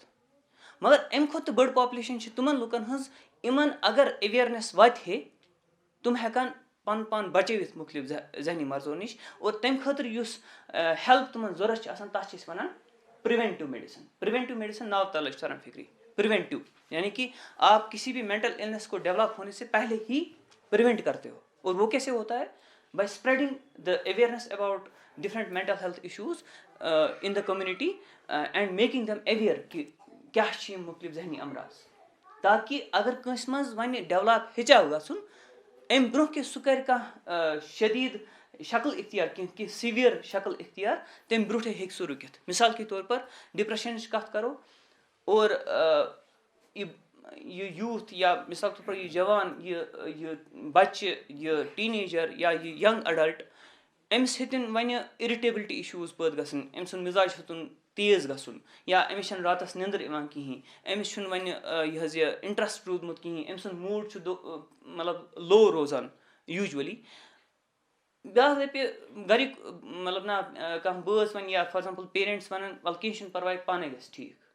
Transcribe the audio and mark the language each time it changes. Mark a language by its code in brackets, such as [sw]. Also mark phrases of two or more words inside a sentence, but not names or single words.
[ks] مگر اَمہِ کھۄتہٕ تہِ بٔڑ پاپولیشن چھِ تِمن لُکن ہٕنٛز یِمن اگر ایویرنیس واتہِ ہے تِم ہٮ۪کن پَنُن پان بچٲوِتھ مُختٔلِف ذہنی مرضو نِش. اور تَمہِ خٲطرٕ یُس ہیلپ تِمن ضوٚرَتھ چھِ آسان تَتھ چھِ أسۍ وَنان [en] preventive medicine. preventive medicine [ks] ناو تلے چھِ تران فِکری. [ur] پرٛوینٹِو یعنی کہ آپ کسی بھی [en] mental illness [ur] کو ڈیولپ ہونے سے پہلے ہی پریونٹ کرتے ہو. اور وہ کیسے ہوتا ہے؟ [en] by spreading the awareness about different mental health issues in the community and making them aware [ks] کہ کیاہ چھِ یِم مختلف ذہنی امراض, تاکہ اگر کٲنٛسہِ منٛز وۄنۍ ڈیولپ ہیٚچھو گژھُن اَمہِ برونٛہہ کہِ سُہ کَرِ کانٛہہ شدیٖد شکل اختیار کینٛہہ سیویئر شکل اختیار, تَمہِ برونٛٹھٕے ہیٚکہِ سُہ رُکِتھ. [ur] مثال کے طور پر [ks] ڈپریشنٕچ کَتھ کَرو, اور یہِ یوٗتھ یا [ur] مِثال کے طور پر [ks] یہِ جوان یہِ بَچہِ یہِ ٹیٖنیجر یا یہِ [en] young adult, [ks] أمِس ہیٚتِن وۄنۍ [en] irritability issues [ks] پٲدٕ گژھٕنۍ, أمۍ سُنٛد مِزاج ہیوٚتُن تیز گژھُن, یا أمِس چھنہٕ راتَس نیٚنٛدٕر یِوان کِہیٖنۍ, أمِس چھُنہٕ وۄنۍ یہِ حظ یہِ اِنٹرسٹ روٗدمُت کِہیٖنۍ, أمۍ سُنٛد موٗڈ چھُ مطلب لو روزان یوٗجؤلی. بیٛاکھ دَپہِ گَرِکۍ مطلب نا کانٛہہ بٲژ وَنہِ یا [en] for example [ks] پیرنٛٹس وَنان وَلہٕ کینٛہہ چھُنہٕ پَرواے پانَے گژھِ ٹھیٖک.